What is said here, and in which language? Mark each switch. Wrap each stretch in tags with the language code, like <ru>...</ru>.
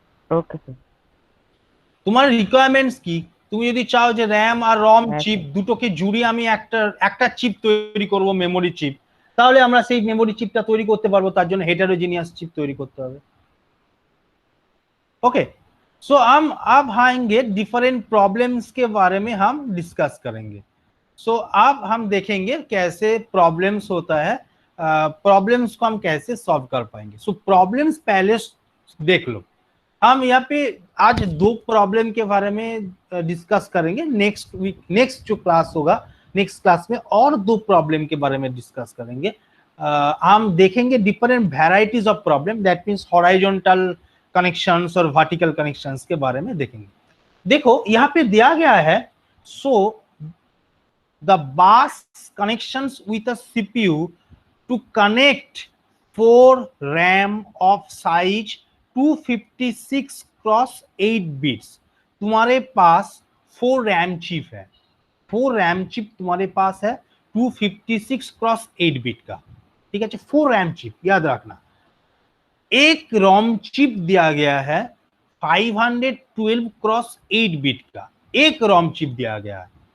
<bn>Okay sir. তোমার requirements কি? তুমি যদি চাও যে র‍্যাম আর রম চিপ দুটোকে জুড়ে আমি একটা চিপ তৈরি করব, মেমোরি চিপ, তাহলে আমরা সেই মেমোরি চিপটা তৈরি করতে পারবো। তার জন্য হেটারোজিনিয়াস চিপ তৈরি করতে হবে।</bn> <hi>ओके, सो हम अब आएंगे डिफरेंट प्रॉब्लम्स के बारे में हम डिस्कस करेंगे। सो अब हम देखेंगे कैसे प्रॉब्लम्स होता है, प्रॉब्लम्स को हम कैसे सॉल्व कर पाएंगे। सो प्रॉब्लम्स पहले देख लो। हम यहाँ पे आज दो प्रॉब्लम के बारे में डिस्कस करेंगे। नेक्स्ट जो क्लास होगा, नेक्स्ट क्लास में और दो प्रॉब्लम के बारे में डिस्कस करेंगे। हम देखेंगे different varieties of problem, that means horizontal connections और वर्टिकल कनेक्शंस के बारे में देखेंगे। देखो यहाँ पे दिया गया है, सो</hi> <en>the bus connections with a CPU to connect 4 RAM of size 256x8 bits।</en> <hi>तुम्हारे पास 4 RAM चिप है, 4 RAM चिप तुम्हारे पास है 256x8 बिट का। ठीक है, 4 RAM चिप याद रखना। एक रोम चिप दिया गया है 512x8 बिट का, एक रोम चिप दिया गया है।</hi>